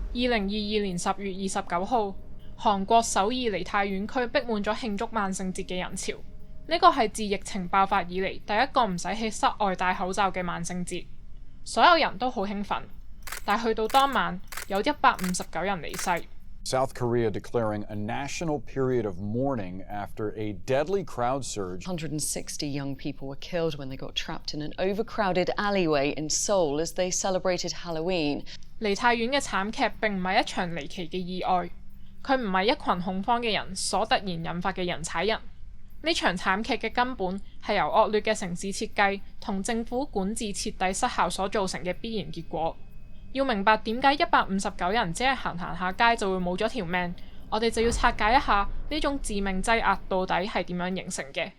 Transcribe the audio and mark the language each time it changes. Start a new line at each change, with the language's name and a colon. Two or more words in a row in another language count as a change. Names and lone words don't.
Cantonese: 2022年10月29號，韓國首爾梨泰院區逼滿咗慶祝萬聖節嘅人潮。呢個係自疫情爆發以嚟第一個唔使喺室外戴口罩嘅萬聖節，所有人都好興奮。但去到當晚，有159人離世。
English: South Korea declaring a national period of mourning after a deadly crowd surge. 160 young people were killed when they got trapped in an overcrowded alleyway in Seoul as they celebrated Halloween.
Cantonese: 梨泰院嘅慘劇並唔係一場離奇嘅意外，佢唔係一群恐慌嘅人所突然引發嘅人踩人。呢場慘劇嘅根本係由惡劣嘅城市設計同政府管治徹底失效所造成嘅必然結果。要明白點解159人只係行下街就會冇咗條命，我哋就要拆解一下呢種致命擠壓到底係點樣形成嘅。